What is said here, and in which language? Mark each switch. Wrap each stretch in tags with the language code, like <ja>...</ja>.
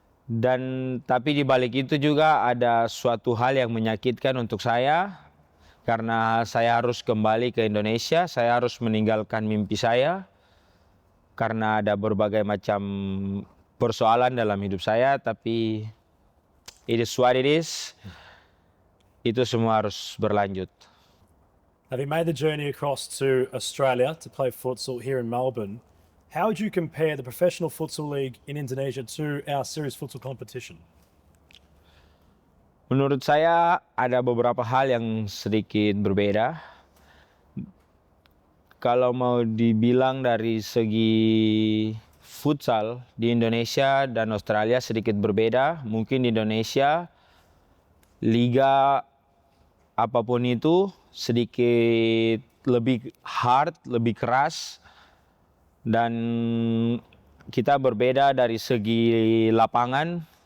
<id>Dan tapi di balik itu juga ada suatu hal yang menyakitkan untuk saya, karena saya harus kembali ke Indonesia, saya harus meninggalkan mimpi saya, karena ada berbagai macam persoalan dalam hidup saya, tapi</id> <en>it is what it is.</en> <id>Itu semua harus berlanjut.</id> <en>Having made the journey across to Australia to play futsal here in Melbourne, how would you compare the Professional Futsal League in Indonesia to our serious futsal competition?</en> <id>Menurut saya ada beberapa hal yang sedikit berbeda. Kalau mau dibilang dari segi futsal di Indonesia dan Australia sedikit berbeda. Mungkin di Indonesia liga apapun itu sedikit lebih hard, lebih keras, dan kita berbeda dari segi lapangan.</id>